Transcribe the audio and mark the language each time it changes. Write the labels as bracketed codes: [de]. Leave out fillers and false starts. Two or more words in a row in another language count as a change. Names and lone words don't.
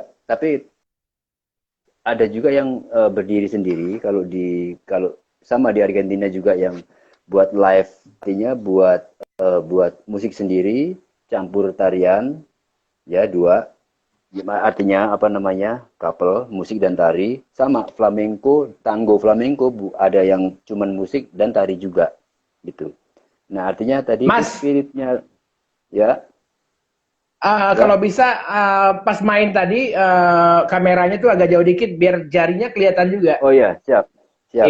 [id] Tapi ada juga yang berdiri sendiri. Kalau sama di Argentina juga yang buat live, artinya buat musik sendiri, campur tarian, ya dua. Artinya apa namanya, couple musik dan tari. Sama flamenco, [es] tango flamenco [id] ada yang cuman musik dan tari juga gitu. Nah artinya tadi Mas, spiritnya ya. kalau bisa pas main tadi kameranya tuh agak jauh dikit biar jarinya kelihatan juga. Oh ya, siap siap.